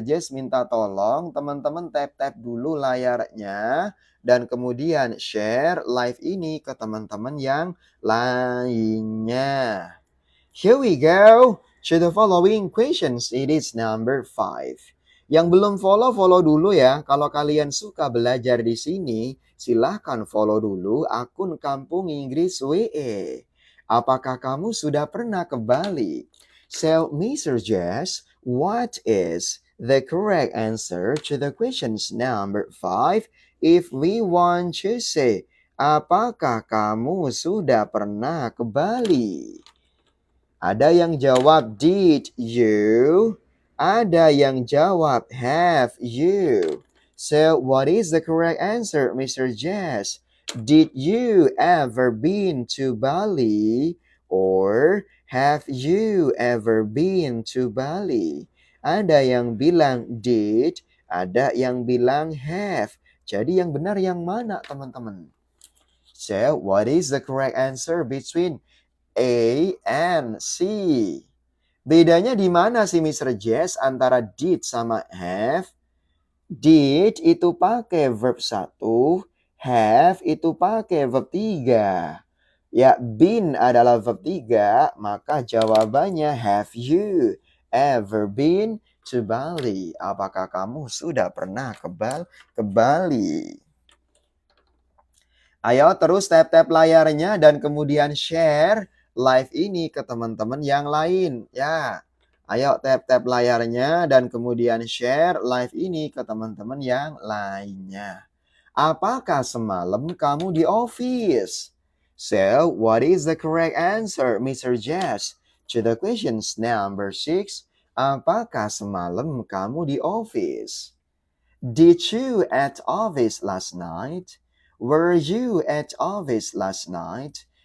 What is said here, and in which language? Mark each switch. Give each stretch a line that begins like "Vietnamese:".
Indonesian: Jess minta tolong teman-teman tap-tap dulu layarnya dan kemudian share live ini ke teman-teman yang lainnya.
English: Here we go to the following questions. It is number 5.
Indonesian: Yang belum follow dulu ya. Kalau kalian suka belajar di sini, silahkan follow dulu akun Kampung Inggris WE. Apakah kamu sudah pernah ke Bali?
English: So, Mr. Jess, what is the correct answer to the questions number 5? If we want to say,
Indonesian: apakah kamu sudah pernah ke Bali? Ada yang jawab did you? Ada yang jawab have you?
English: So, what is the correct answer, Mr. Jess? Did you ever been to Bali? Or have you ever been to Bali?
Indonesian: Ada yang bilang did, ada yang bilang have. Jadi yang benar yang mana, teman-teman?
English: So, what is the correct answer between A and C?
Indonesian: Bedanya di mana sih, Mr. Jess, antara did sama have? Did itu pakai verb 1, have itu pakai verb 3. Ya, been adalah verb 3, maka jawabannya
English: have you ever been to Bali?
Indonesian: Apakah kamu sudah pernah ke Bali? Ayo terus tap-tap layarnya dan kemudian share live ini ke teman-teman yang lain. Ya, ayo tap-tap layarnya dan kemudian share live ini ke teman-teman yang lainnya. Apakah semalam kamu di office?
English: So, what is the correct answer, Mr. Jess? To the questions number 6,
Indonesian: apakah semalam kamu di office?
English: Did you at office last night? Were you at office last night?